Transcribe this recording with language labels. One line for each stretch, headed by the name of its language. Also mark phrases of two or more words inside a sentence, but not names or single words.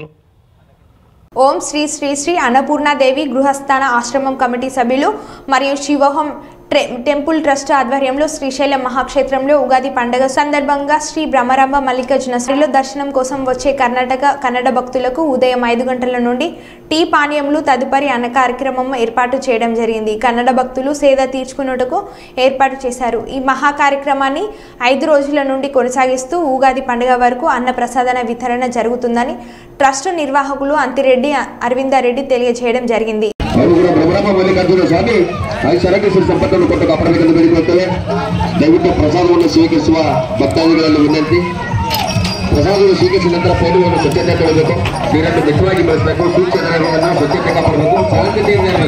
Telugu: ఓం శ్రీ శ్రీ శ్రీ అన్నపూర్ణాదేవి గృహస్థాన ఆశ్రమం కమిటీ సభ్యులు మరియు శివోహం టెంపుల్ ట్రస్ట్ ఆధ్వర్యంలో శ్రీశైలం మహాక్షేత్రంలో ఉగాది పండుగ సందర్భంగా శ్రీ బ్రహ్మరాంబ మల్లికార్జున శ్రీలో దర్శనం కోసం వచ్చే కన్నడ భక్తులకు ఉదయం 5 గంటల నుండి టీ పానీయములు తదుపరి అన్న కార్యక్రమం ఏర్పాటు చేయడం జరిగింది. కన్నడ భక్తులు సేద తీర్చుకున్నట్టుకు ఏర్పాటు చేశారు. ఈ మహా కార్యక్రమాన్ని 5 రోజుల నుండి కొనసాగిస్తూ ఉగాది పండుగ వరకు అన్న ప్రసాదన వితరణ జరుగుతుందని ట్రస్ట్ నిర్వాహకులు అంతిరెడ్డి అరవిందారెడ్డి తెలియజేయడం జరిగింది.
Kannada: ಬ್ರಹ್ಮ ಮಲ್ಲಿಕಾರ್ಜುನ ಸ್ವಾಮಿ ಐಶ್ವರ್ಯಕೃಷ್ಣ ಸಂಪತ್ತನ್ನು ಕೊಟ್ಟು ಕಾಪಾಡಬೇಕೆಂದು ಬೇಡಿಕೊಳ್ಳುತ್ತೇವೆ. ದಯವಿಟ್ಟು ಪ್ರಸಾದವನ್ನು ಸ್ವೀಕರಿಸುವ ಭಕ್ತಾದಿಗಳಲ್ಲಿ ವಿನಂತಿ. ಪ್ರಸಾದವನ್ನು ಸ್ವೀಕರಿಸಿದ ನಂತರ ಪೈಲುವನ್ನು ಸ್ವಚ್ಛತೆ ಕೊಡಬೇಕು, ನೀರನ್ನು ಮಿತವಾಗಿ ಬಳಸಬೇಕು, ಸೂಕ್ಷ್ಮ ಸ್ವಚ್ಛತೆ ಕಾಪಾಡಬೇಕು, ಶಾಂತತೆಯಿಂದ ಇರಬೇಕು.